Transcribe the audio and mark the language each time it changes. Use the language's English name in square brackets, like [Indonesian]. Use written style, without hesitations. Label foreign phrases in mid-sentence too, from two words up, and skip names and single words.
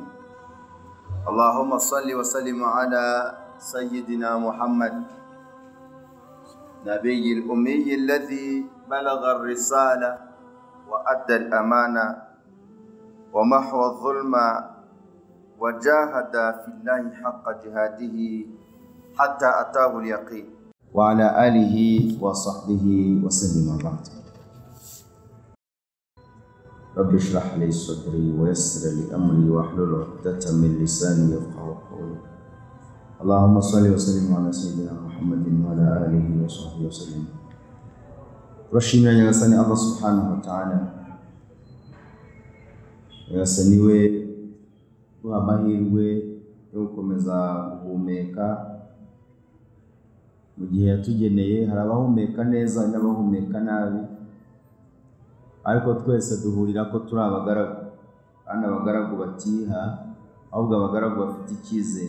[Arabic] اللهم صل وسلم على سيدنا محمد نبي الأمي الذي بلغ الرسالة وأدى الأمانة ومحو الظلم وجاهد في الله حق جهاده حتى أتاه اليقين وعلى آله وصحبه وسلم بعد. رب اشرح لي صدري ويسر لي أمري واحلل عقدة من لساني يفقهوا قولي. اللهم صل وسلم على سيدنا محمد وعلى آله وصحبه وسلم. [Kinyarwanda] Turashimira nyagasani Allah [Arabic] سبحانه وتعالى. [Kinyarwanda] Nyagasani we duha amahirwe yo gukomeza guhumeka mu gihe yatugeneye. Hari abahumeka neza n'abahumeka nabi, ariko twese duhurira ko turi abagaragu, kandi abagaragu batiha ahubwo abagaragu bafite icyizere.